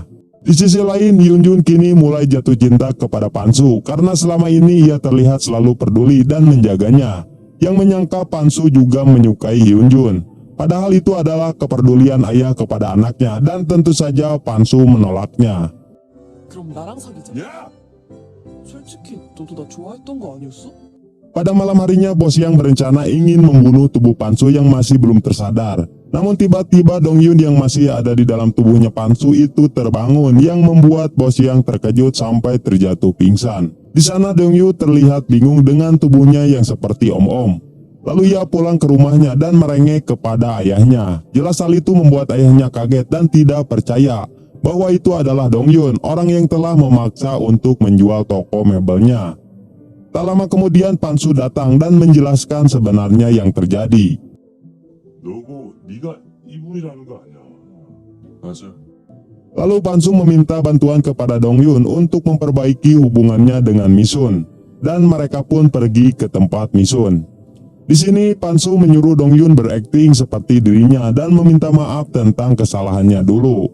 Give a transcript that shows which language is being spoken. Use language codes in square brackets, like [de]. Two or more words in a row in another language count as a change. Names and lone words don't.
[id] Di sisi lain, Hyunjun kini mulai jatuh cinta kepada Pansu karena selama ini ia terlihat selalu peduli dan menjaganya. Yang menyangka Pansu juga menyukai Hyunjun. Padahal itu adalah kepedulian ayah kepada anaknya dan tentu saja Pansu menolaknya. [ko] 그럼 나랑 사귀자. 솔직히 너도 나 좋아했던 거 아니었어? [id] Pada malam harinya Bos Yang berencana ingin membunuh tubuh Pansu yang masih belum tersadar. Namun tiba-tiba Dongyun yang masih ada di dalam tubuhnya Pansu itu terbangun yang membuat Bos Yang terkejut sampai terjatuh pingsan. Di sana Dongyun terlihat bingung dengan tubuhnya yang seperti om-om. Lalu ia pulang ke rumahnya dan merengek kepada ayahnya. Jelas hal itu membuat ayahnya kaget dan tidak percaya bahwa itu adalah Dongyun, orang yang telah memaksa untuk menjual toko mebelnya. Tak lama kemudian Pansu datang dan menjelaskan sebenarnya yang terjadi. [ko] 너고 네가 이분이라는 거 아니야? 맞아. [id] Lalu Pansu meminta bantuan kepada Dongyun untuk memperbaiki hubungannya dengan Misun. Dan mereka pun pergi ke tempat Misun. Di sini Pansu menyuruh Dongyun berakting seperti dirinya dan meminta maaf tentang kesalahannya dulu.